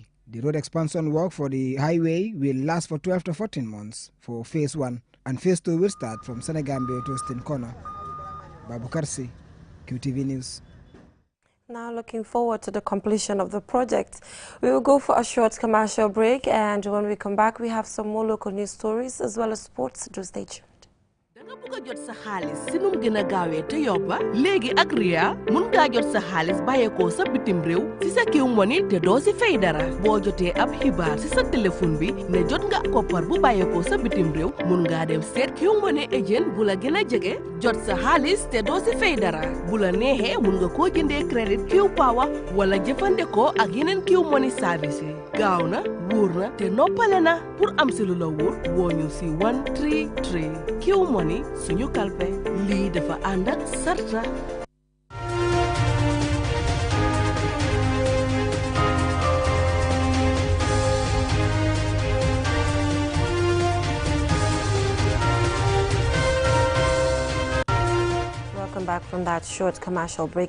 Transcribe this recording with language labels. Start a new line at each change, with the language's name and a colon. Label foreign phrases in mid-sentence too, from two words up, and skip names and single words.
English: The road expansion work for the highway will last for 12 to 14 months for phase 1, and phase 2 will start from Senegambia to Stinkona. Babu Karsi, QTV News. Now looking forward to the completion of the project. We will go for a short commercial break, and when we come back, we have some more local news stories as well as sports. Do stay tuned.
Wolof: nga bëgg a jot sa xaalis si num gën a gaawee te yobba léegi ak Ria mun ngaa jot sa xaalis bàyyeekoo sa bitim réew si sa Q Money te doo si fay dara boo jotee ab xibaar si sa téléphone bi ne jot nga koppar bu bàyyeekoo sa bitim réew mun ngaa dem seet Q Money agent bu la gën a jege jot sa xaalis te doo si fay dara bu la neexee mun nga koo jëndee crédit Q Power wala jëfandikoo ak yeneen Q Money service yi gaaw na wóor na te noppale na pour am si lu la wóor woo ñu si 133 Q Money suñu kalpe lii dafa ànd ak sarta.
English: Welcome back from that short commercial break.